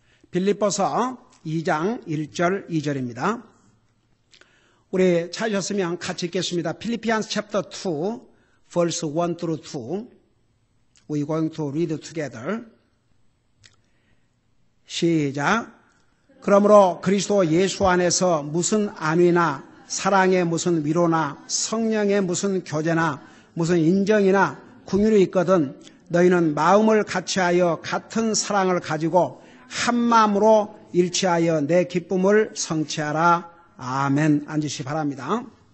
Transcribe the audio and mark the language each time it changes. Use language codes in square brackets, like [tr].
[ko] 빌립보서 2장 1절, 2절입니다. 우리 찾으셨으면 같이 읽겠습니다. [en] 필리피안스 챕터 2, verse 1 through 2. We're going to read together. [ko] 시작. 그러므로 그리스도 예수 안에서 무슨 안위나 사랑의 무슨 위로나 성령의 무슨 교제나 무슨 인정이나 긍휼이 있거든 너희는 마음을 같이하여 같은 사랑을 가지고 한 마음으로 일치하여 내 기쁨을 성취하라. 아멘. 앉으시 바랍니다.